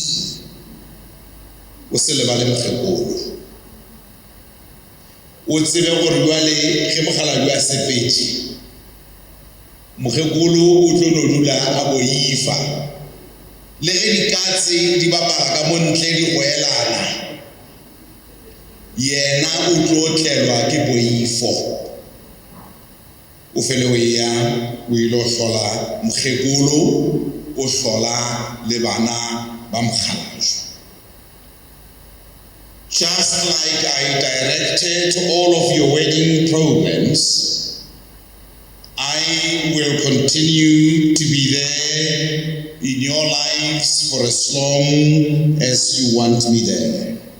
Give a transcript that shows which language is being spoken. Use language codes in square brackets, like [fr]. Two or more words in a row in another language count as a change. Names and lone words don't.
[nso] o se lebale mokgekolo o tsebe gore jwale ge mogalajwe a sepetše mokgekolo o tlo no dula a boifa le ge dikatse di bapala ka mo ntle di goelana yena o tlo tlelwa ke boifo o fele o ya o ile o hlola mokgekolo o hlola le bana ba mogalajwe. [en] Just like I directed all of your wedding programs, I will continue to be there in your lives for as long as you want me there.